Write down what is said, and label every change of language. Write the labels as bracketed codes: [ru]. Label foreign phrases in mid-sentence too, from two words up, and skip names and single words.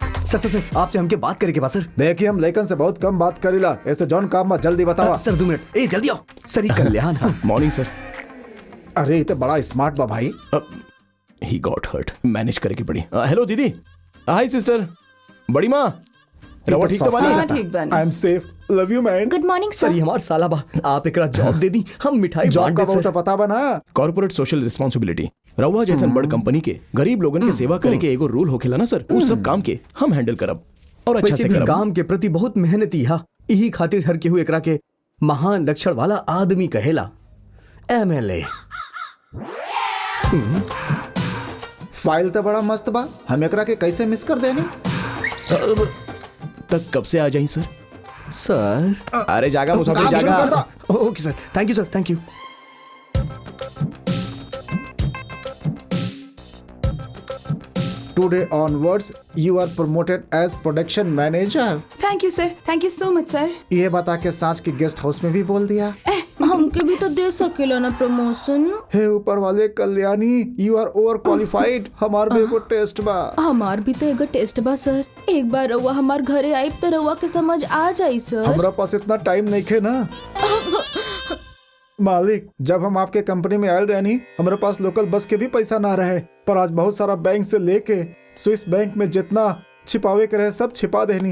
[en] sir sir sir [bho] आपसे हमके बात करे के बा सर। देखिए हम लेकिन से बहुत कम बात करीला, ऐसे जॉन काम में जल्दी बतावा। सर 2 मिनट, ए जल्दी आओ सर। ये कल्याण। हाँ [en] morning sir. [bho] अरे ये तो बड़ा स्मार्ट बा भाई। [en] he got hurt, [bho] मैनेज करे की पड़ी। हेलो दीदी, [en] hi sister, [bho] बड़ी माँ, रवा ठीक तो बानी? ठीक बानी। [en] I am safe, love you man. good morning सर सर। [bho] ये हमार साला बा, आप एकरा जॉब दे दी, हम मिठाई जॉब बांट का देब बहुत सर। पता बना। [en] corporate social responsibility [bho] रवा जैसन बड़ कंपनी के गरीब लोगन के सेवा करे के एगो रूल होखेला ना सर, उस सब काम के हम हैंडल करब और अच्छा वैसे से भी करब। काम के प्रति बहुत मेहनती हा, यही खातिर हर केहू एकरा के महान लक्षण वाला आदमी कहेला। एमएलए। फाइल तो बड़ा मस्त बा, हम एकरा के कैसे मिस कर देनी। तक कब से आ जाई सर? सर अरे जागा मुसाफिर काम शुरू कर जागा। दो। [en] okay sir, thank you sir, thank you. Today onwards, you are promoted as production manager. thank you sir, thank you so much sir. [bho] ये बता के सांच के गेस्ट हाउस में भी बोल दिया। हमके भी तो दे सकेला ना प्रमोशन। हे ऊपर वाले कल्याणी, [en] you are over qualified. [bho] हमार भी एगो टेस्ट बा। हमार भी तो एगो टेस्ट बा सर। एक बार रउआ हमार घरे आई तो रउआ के समझ आ जाई सर। हमरा पास इतना टाइम नहीं खे ना मालिक। जब हम आपके कंपनी में आयल रहनी, हमारे पास [en] local bus [bho] के भी पैसा ना रहे, पर आज बहुत सारा बैंक से लेके स्विस बैंक में जितना छिपावे के रहे सब छिपा देनी।